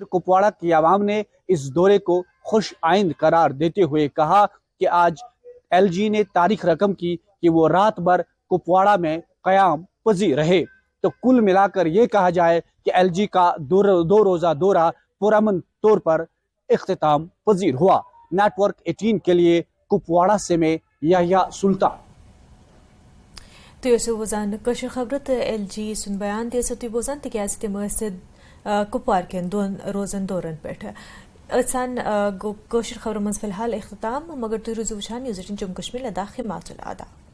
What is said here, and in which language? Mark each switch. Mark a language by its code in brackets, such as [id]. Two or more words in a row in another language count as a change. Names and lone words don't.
[ur] کپواڑہ کی عوام نے اس دورے کو خوش آئند قرار دیتے ہوئے کہا کہ آج ایل جی نے تاریخ رقم کی کہ وہ رات بھر کپواڑہ میں قیام پذیر رہے. تو کل ملا کر یہ کہا جائے کہ ایل جی کا دو روزہ دورہ پرامن طور پر اختتام پذیر ہوا. نیٹ ورک 18 کے لیے کپواڑہ سے میں یحییٰ سلطان. [ks] तो ये बोजान कशर खबरत एलजी सुन बयान दे सती बोजान तिकाज तम कुपवार के दोन रोजन दौरन पे असान कशर खबर मज फिलहाल इख्तिताम मगर तुम रुजू वुचान न्यूज़ 18 जम्मू कश्मीर लद्दाख हिमाचल आदा।